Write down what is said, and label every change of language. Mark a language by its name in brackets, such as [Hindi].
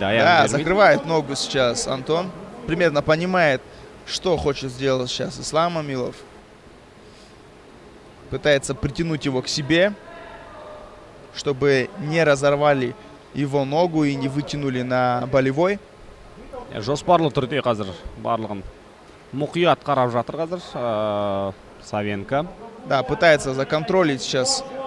[Russian] Да, закрывает ногу сейчас Антон. Примерно понимает, что хочет сделать сейчас Ислам Мамилов. Пытается притянуть его к себе, чтобы не разорвали его ногу и не вытянули на болевой. [Kazakh] Жоспарлы түрде қазір барлығын мұқият қарап жатыр қазір Савенко. [Russian] Да, пытается законтролить сейчас